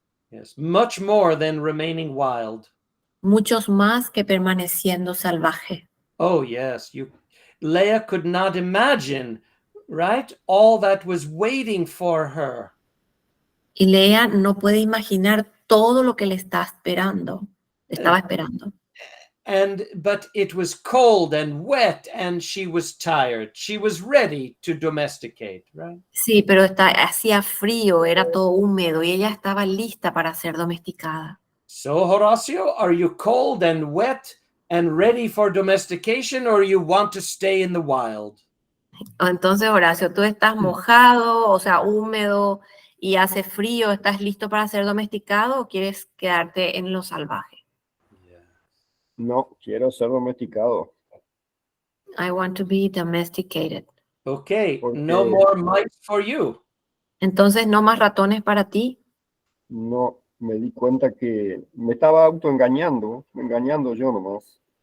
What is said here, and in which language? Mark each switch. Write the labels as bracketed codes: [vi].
[en] Yes, much more than remaining wild. [es] Muchos más que permaneciendo salvaje. [en] Oh, yes. Leia could not imagine, right? All that was waiting for her. [es] Y Lea no puede imaginar todo lo que le está esperando. Estaba esperando. [en] But it was cold and wet and she was tired. She was ready to domesticate, right? [es] Sí, pero hacía frío, era todo húmedo y ella estaba lista para ser domesticada. [en] So, Horacio, are you cold and wet and ready for domestication, or you want to stay in the wild? [es] Entonces, Horacio, tú estás mojado, o sea, húmedo y hace frío, ¿estás listo para ser domesticado o quieres quedarte en lo salvaje? No, quiero ser domesticado. [en] I want to be domesticated. Okay, [es] Porque [en] no more mice for you. [es] Entonces, ¿no más ratones para ti? no me di cuenta que me estaba autoengañando, engañando yo nomás.